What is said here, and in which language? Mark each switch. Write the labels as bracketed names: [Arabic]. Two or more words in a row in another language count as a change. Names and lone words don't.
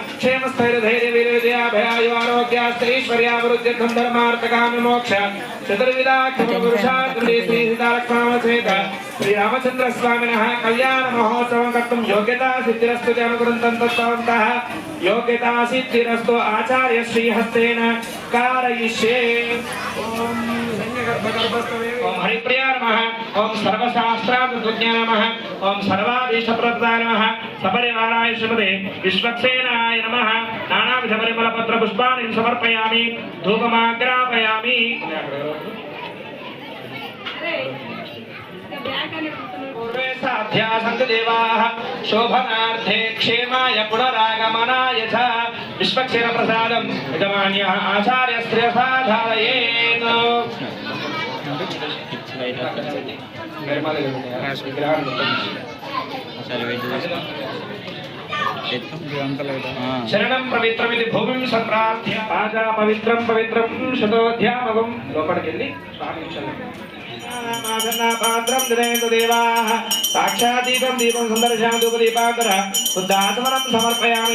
[Sanskrit] క్షేమస్థైర్యధైర్యవీర్యదయాభయాయువారోగ్యాశ్చైశ్వర్యావృద్ధ్యర్థం ధర్మార్థకామ్యమోక్ష చతుర్విధాఖ్యఫలపురుషార్థం శ్రీ సీతా లక్ష్మణ సమేత శ్రీ రామచంద్ర స్వామినః కళ్యాణ మహోత్సవం కర్తుం యోగ్యతా సిద్ధిరస్తు అనుకృతం తత్వవంతః యోగ్యతా సిద్ధిరస్తు ఆచార్య శ్రీహస్తేన कारयिष्ये. ओम हरिप्रिया नमः. ओम सर्वशास्त्रार्थज्ञाय नमः. ओम सर्वाधीशप्रदाय नमः. सपरिवाराय श्रीमते विश्वक्सेनाय नमः. नानाविध परिमलपत्र पुष्पाणि समर्पयामि. धूपमाग्रापयामि. देवाः शोभनार्थे क्षेमाय पुनरागमनाय च विश्वक्षेण प्रसादं यजमान्यः आचार्यस्त्रियसाधारयेत्. శరణం పవిత్రమిది భూమిం సంప్రార్థ్య ఆజా పవిత్రం పవిత్రం శతోధ్యామగం. లోపలికెళ్ళి స్వామి పాత్రం దినేందు దేవాః సాక్షాదీపం దీపం సుందరశాంతూపదీపాకర శుద్ధాత్మనం సమర్పయామి.